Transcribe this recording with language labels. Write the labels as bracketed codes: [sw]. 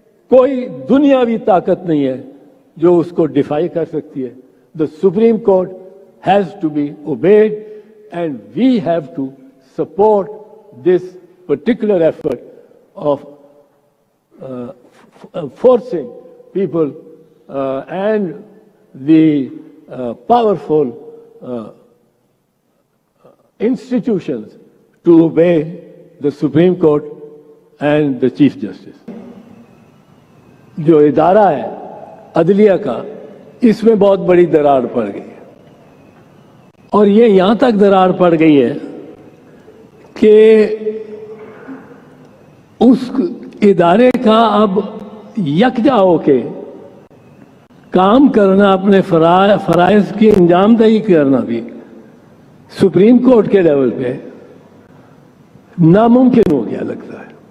[ur] کوئی دنیاوی طاقت نہیں ہے جو اس کو ڈیفائی کر سکتی ہے۔ [en] The Supreme Court has to be obeyed, and we have to support this particular effort of forcing people and the powerful institutions to obey the Supreme Court and the Chief Justice. [ur] جو ادارہ ہے عدلیہ کا، اس میں بہت بڑی دراڑ پڑ گئی ہے، اور یہ یہاں تک دراڑ پڑ گئی ہے کہ اس ادارے کا اب یکجا ہو کے کام کرنا، اپنے فرائض کی انجام دہی کرنا بھی سپریم کورٹ کے لیول پہ ناممکن ہو گیا لگتا ہے.